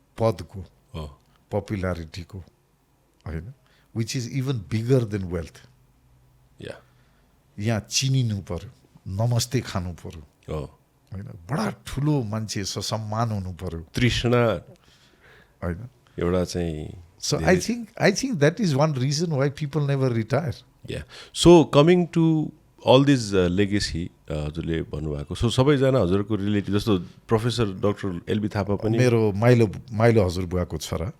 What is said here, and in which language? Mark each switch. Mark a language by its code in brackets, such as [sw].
[ne] पदको, पपुलारिटीको होइन, [en] Which is even bigger than wealth. [ne] यहाँ चिनिनु पर्यो, नमस्ते खानु पर्यो होइन, बडा ठुलो मान्छे सम्मान हुनु पर्यो, तृष्णा होइन एउटा चाहिँ. [en] So I think that is one reason why people never retire. Yeah. So coming to all this legacy [ne] हजुरले भन्नुभएको, सो सबैजना हजुरको रिलेटिभ जस्तो प्रोफेसर डाक्टर एलबी थापा पनि मेरो माइलो हजुरबुवाको छोरा.